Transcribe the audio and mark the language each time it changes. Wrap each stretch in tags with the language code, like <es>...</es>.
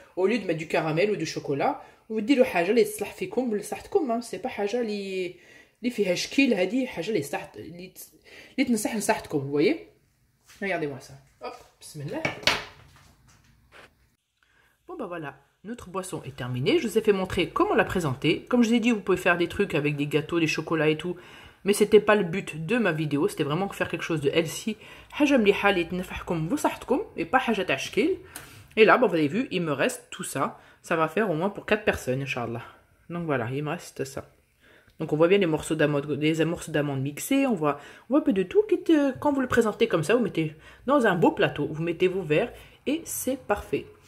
<fr>Au lieu de mettre du caramel ou du chocolat, vous dites le haja li</fr> <ar>تصلح فيكم ولا صحتكم,</ar> <fr>c'est pas haja li</fr> <ar>فيها شكل, هذه حاجه اللي تنصح لصحتكم,</ar> <fr>vous voyez. Regardez-moi ça. Hop, bismillah. Bon bah voilà, notre boisson est terminée. Je vous ai fait montrer comment la présenter. Comme je vous ai dit, vous pouvez faire des trucs avec des gâteaux, des chocolats et tout. Mais c'était pas le but de ma vidéo. C'était vraiment faire quelque chose de healthy.</fr> <ar>حاجة مليحة اللي تنفعكم وصحتكم</ar> <fr>et pas</fr> <ar>حاجة تاع شكل.</ar> <fr>Et là, bon, vous avez vu, il me reste tout ça. Ça va faire au moins pour 4 personnes, Inch'Allah. Donc voilà, il me reste ça. Donc on voit bien les morceaux d'amandes mixés, on voit un peu de tout. Quand vous le présentez comme ça, vous mettez dans un beau plateau, vous mettez vos verres et c'est parfait.</fr>